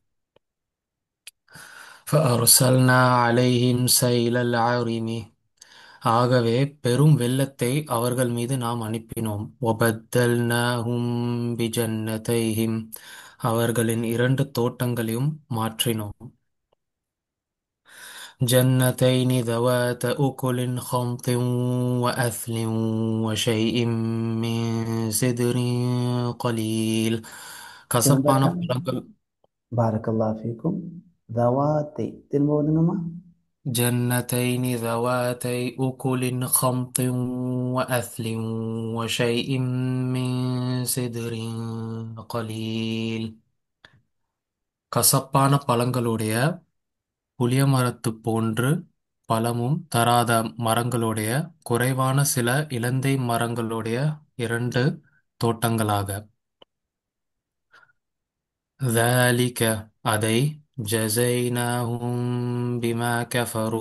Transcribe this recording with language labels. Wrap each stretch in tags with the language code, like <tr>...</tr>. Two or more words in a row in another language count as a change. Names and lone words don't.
<ar>فأرسلنا عليهم سيل العرم.</ar> <ta>ஆகவே பெரும் வெள்ளத்தை அவர்கள் மீது நாம் அனுப்பினோம்.</ta> <ar>وبدلناهم بجنتيهم.</ar> <ta>அவர்களின் இரண்டு தோட்டங்களையும் மாற்றினோம்.</ta> <ar>ஜன்னதைனி ذوات أكل خمط وأثل وشيء من سدر قليل.</ar> <ta>கசப்பான திரும்ப பழங்கள்.</ta> <ar>بارك الله فيكم.</ar> <ta>தவாத்தை திரும்ப ஓதுங்கம்மா.</ta> <ar>جنتين ذواتي أكل خمط وأثل وشيء من سدر قليل.</ar> <ta>கசப்பான பழங்களுடைய புளியமரத்துப் போன்று பழமும் தராத மரங்களுடைய குறைவான சில இலந்தை மரங்களுடைய இரண்டு தோட்டங்களாக.</ta> <ar>ذَلِكَ அதை جزيناهم بما كفروا.</ar>